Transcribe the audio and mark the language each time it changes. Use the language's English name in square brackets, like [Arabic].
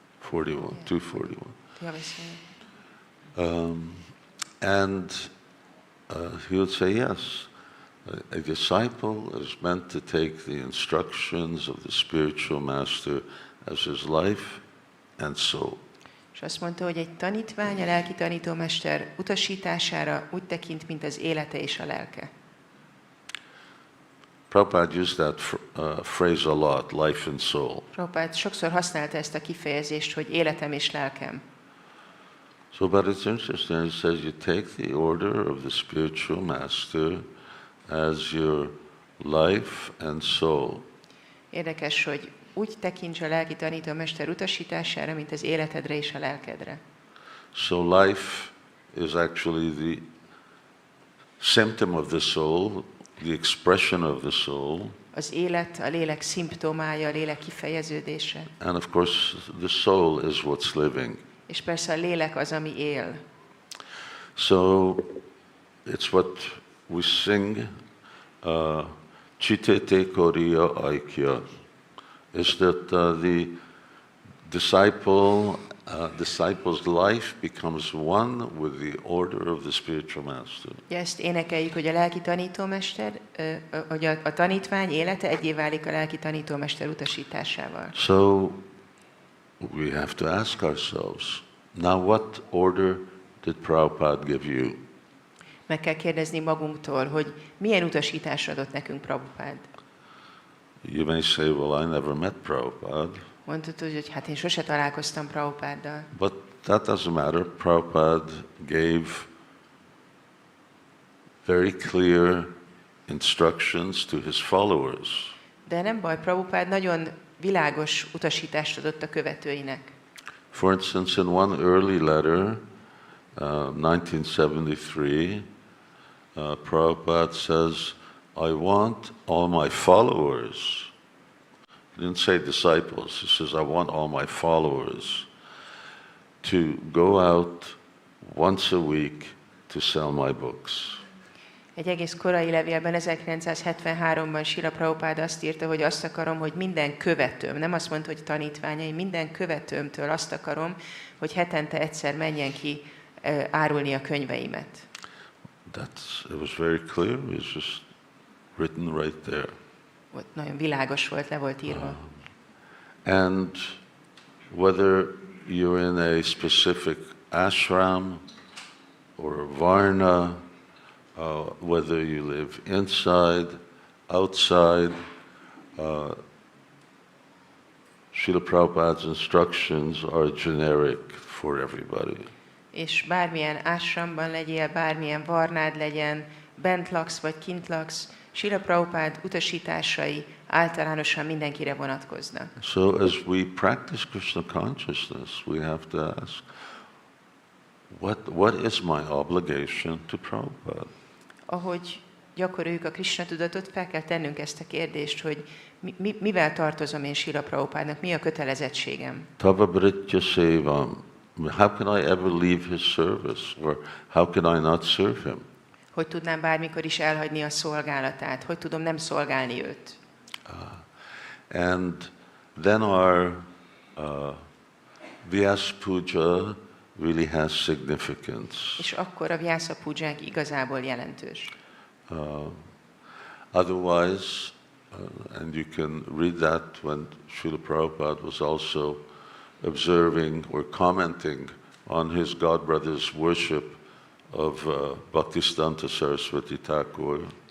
[Hungarian] 41, 241. Ja, beszélj. [English] And he would say, yes, a disciple is meant to take the instructions of the spiritual master as his life and soul. [Hungarian] És azt mondta, hogy egy tanítvány a lelki tanítómester utasítására úgy tekint, mint az élete és a lelke. [English] Prabhupada used that phrase a lot, life and soul. [Hungarian] Prabhupada sokszor használta ezt a kifejezést, hogy életem és lelkem. [English] So, but it's interesting, he says you take the order of the spiritual master as your life and soul. [Hungarian] Érdekes, hogy úgy tekints a lelki tanítómester utasítására, mint az életedre és a lelkedre. [English] So life is actually the symptom of the soul, the expression of the soul, [Hungarian] az élet, a lélek szimptomája, a lélek kifejeződése. [English] and of course the soul is what's living. [Hungarian] És persze a lélek az, ami él. [English] So it's what we sing, [Sanskrit] Chitete Koriya Aikya, [English] is that the disciple's life becomes one with the order of the spiritual master. [Hungarian] Ugye ezt énekeljük, hogy a lelki tanítómester, hogy a tanítvány élete egyé válik a lelki tanítómester utasításával. [English] So we have to ask ourselves, now what order did Prabhupada give you? [Hungarian] Meg kell kérdezni magunktól, hogy milyen utasítást adott nekünk Prabhupada. [English] You may say, well, I never met Prabhupada. [Hungarian] Mondtad, hogy hát én sose találkoztam Prabhupáddal. [English] But that doesn't matter. Prabhupada gave very clear instructions to his followers. [Hungarian] De nem baj, Prabhupada nagyon világos utasítást adott a követőinek. [English] For instance, in one early letter, 1973, Prabhupada says, I want all my followers. He didn't say disciples. He says, I want all my followers to go out once a week to sell my books. [Hungarian] Egy egész korai levélben, 1973-ban Srila Prabhupada azt írta, hogy azt akarom, hogy minden követőm, nem azt mondta, hogy tanítványaim, minden követőmtől azt akarom, hogy hetente egyszer menjen ki árulni a könyveimet. [English] It was very clear. It was just written right there. [Hungarian] Ott nagyon világos volt, le volt írva. [English] And whether you're in a specific ashram or a varna, whether you live inside, outside, Srila Prabhupada's instructions are generic for everybody. [Hungarian] És bármilyen ásramban legyél, bármilyen varnád legyen, bent laksz vagy kint laksz, Srila Prabhupada utasításai általánosan mindenkire vonatkoznak. [English] So as we practice Krishna consciousness, we have to ask, what is my obligation to Prabhupada? [Hungarian] Ahogy gyakoroljuk a Krishna tudatot, fel kell tennünk ezt a kérdést, hogy mivel tartozom én Srila Prabhupádnak, mi a kötelezettségem? [Sanskrit] Tava Britya Sevam. [English] How can I ever leave his service? Or how can I not serve him? [Hungarian] Hogy tudnám bármikor is elhagyni a szolgálatát? Hogy tudom nem szolgálni őt? [English] And then our Vyasa Puja really has significance. [Hungarian] És akkor a Vyasa Pujánk igazából jelentős. [English] Otherwise, and you can read that when Srila Prabhupada was also observing or commenting on his godbrother's worship of Bhaktisiddhanta Saraswati Thakur.